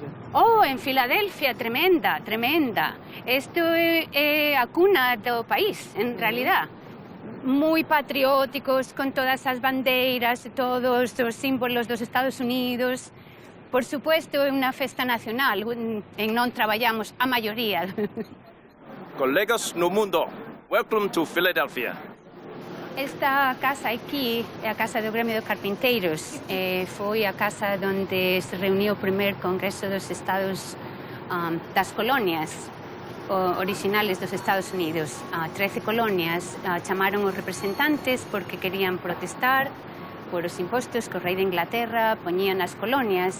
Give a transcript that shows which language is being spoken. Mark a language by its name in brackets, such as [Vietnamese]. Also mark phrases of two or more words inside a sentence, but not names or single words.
[Galician] En Filadelfia, tremenda, tremenda. Isto é a cuna do país, en realidad. Moi patrióticos, con todas as bandeiras e todos os símbolos dos Estados Unidos. Por supuesto, é unha festa nacional, en non traballamos a maioría. Colegas no mundo, [English] welcome to Philadelphia. [Galician] Esta casa aquí é a casa do Gremio de Carpinteiros. Foi a casa onde se reuniu o primer Congreso dos Estados das colonias originales dos Estados Unidos. 13 colonias chamaron os representantes porque querían protestar por os impostos que o rei de Inglaterra poñía nas colonias.